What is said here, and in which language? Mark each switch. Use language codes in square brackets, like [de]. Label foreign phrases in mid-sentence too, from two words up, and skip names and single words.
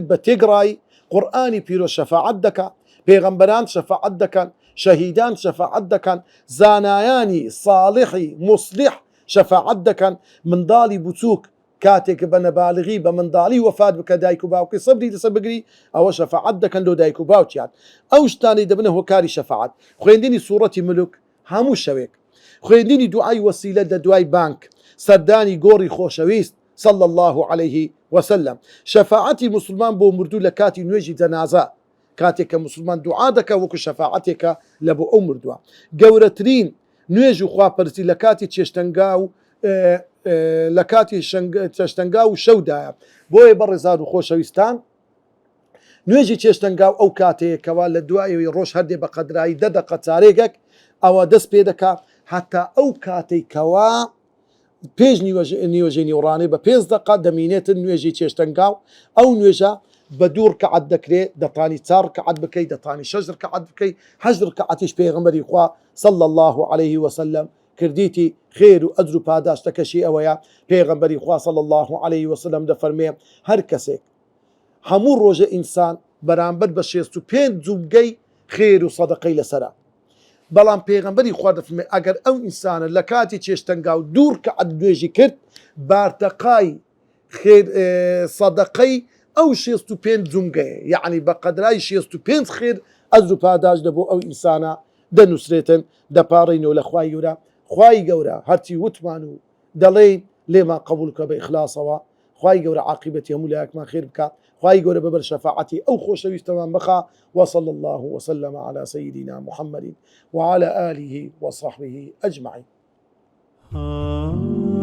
[ckb] بە تێگڕای قورئانی پیرۆز شەفاعەت دەکا پێغەمبەران شەفاعەت دەکەن شەهیدان شەفاعەت دەکەن زانایانی ساڵحی مصلح شەفاعەت دەکەن منداڵی بچووک کاتێک بە نەبالغی بە منداڵی وەفات بکە دایک و باوکی سەبری لەسەر بگری ئەوە شەفاعەت دەکەن لۆ دایک و باوکیان ئەو شتانی دەبنە هۆکاری شەفاعەت خوێندنی سوورەتی ملوک هەموو شەوێک خوێندنی دوعای وەسیلە لە دوای بانک سەردانی گۆڕی خۆشەویست [ar] صلى الله عليه وسلم [ckb] شفاعتي مسلمان بو مردو لكاتي نوێژی جەنازە کاتێک کە مسلمان دوعا دەکە وەکو شەفاعەتێکە لە بۆ ئەو مردووە گەورەترین نوێژ و خواپەرستی لە کاتی چێشتەنگا و شەودایە بۆیە بەڕێزان و خۆشەویستان نوێژی چێشتەنگاو ئەو کاتەیەکەوە لە دوایەوەی ڕۆژ هەردێ بە قەدرایی 10 دقە چارێگەک ئەوە دەست پێ دەکا هەتا ئەو کاتێکەوە پێش نیوەژەی نیوەڕانەی بە 5 دقە دەمینێتن نوێژی چێشتەنگاو ئەو نوێژە بە 2 ڕکعەت دەکرێت دەتانی 4 ڕکعەت بکەیت دەتانی 6 ڕکعەت بکەیت 8 ڕکعەتیش پێغەمبەری خوا [ar] صلى الله عليه وسلم [ckb] کردیتی خێر و ئەجر و پاداشتەکەشی ئەوەیە پێغەمبەری خوا [ar] صلى الله عليه وسلم [ckb] دەفەرمێ هەر کەسێک هەموو ڕۆژە ئینسان بەرامبەر بە 65 جومگەی خێر و سەدەقەی لەسەرە بەڵام پێغەمبەری خوا دەفەرمێ ئەگەر ئەو ئینسانە لە کاتی چێشتەنگا و دوور کە نوێژی کرد بارتەقای سەدەقەی ئەو 65 جونگەیە، یعنی بە قەدرای 65 خێر ئەجر و پاداش دەبۆ ئەو ئینسانە دەنووسرێتن دەپاڕینەوە لە خوای گەورە. خوای گەورە هەرچی وتمان و دەڵێ لێمان قبول کە بە ئیخلاسەوە، خوای گەورە عاقبەتی هەموو لایەکمان خێر بکە، خوای گەورە بەبەر شەفاعەتی ئەو خۆشەویستەمان بخا. [ar] وصلى الله وسلم على سيدنا محمد وعلى آله وصحبه أجمعين.